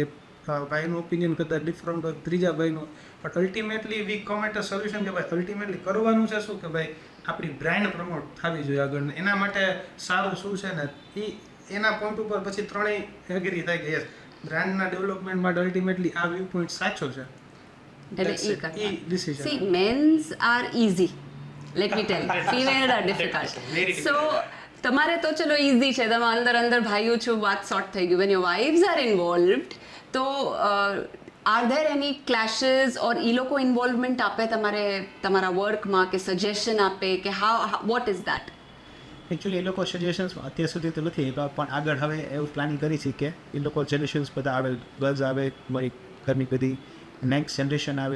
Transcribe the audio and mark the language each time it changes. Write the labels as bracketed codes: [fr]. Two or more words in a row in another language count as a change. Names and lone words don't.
[gu] ભાઈનું ઓપિનિયન કદાચ ડિફરન્ટ હોય, ત્રીજા ભાઈનું, [en] but ultimately we come at a solution [gu] કે ભાઈ અલ્ટિમેટલી કરવાનું છે શું કે ભાઈ આપણી બ્રાન્ડ પ્રમોટ થવી જોઈએ આગળ. એના માટે સારું શું છે ને એ એના પોઈન્ટ ઉપર પછી ત્રણેય એગ્રી થાય કે યસ બ્રાન્ડના ડેવલપમેન્ટ માટે અલ્ટિમેટલી આ [en] view point [gu] સાચો છે. [en] See, men's are easy. Let me tell you. Females are difficult. So, [gu] તમારે તો ચલો ઇઝી છે, તમે અંદર ભાઈઓ છો, વાત સોર્ટ થઈ ગયું. [en] When your wives are involved, [gu] તો [en] are there any clashes or [gu] એ લોકો ઇન્વોલ્વમેન્ટ આપે તમારા વર્કમાં કે સજેશન આપે કે [en] how what is that? [gu] એકચ્યુઅલી એ લોકો સજેશન્સ અત્યાર સુધી તો નથી, પણ આગળ હવે એવું પ્લાનિંગ કરી છે કે એ લોકો જનરેશન્સ બધા આવે, ગર્લ્સ આવે, મારી ઘરની બધી [en] next generation [gu] આવે.